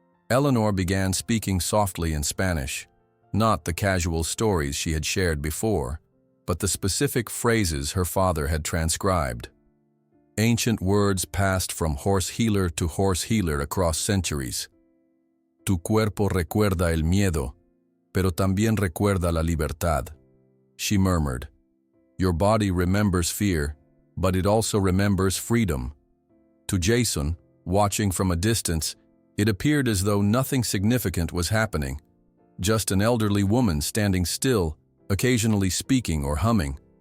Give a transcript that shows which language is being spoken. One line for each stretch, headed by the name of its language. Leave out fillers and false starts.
English: Eleanor began speaking softly in Spanish, not the casual stories she had shared before, but the specific phrases her father had transcribed. Ancient words passed from horse healer to horse healer across centuries.
Spanish: Tu cuerpo recuerda el miedo, pero también recuerda la libertad,
English: she murmured. Your body remembers fear, but it also remembers freedom. To Jason, watching from a distance, It appeared as though nothing significant was happening, just an elderly woman standing still, occasionally speaking or humming.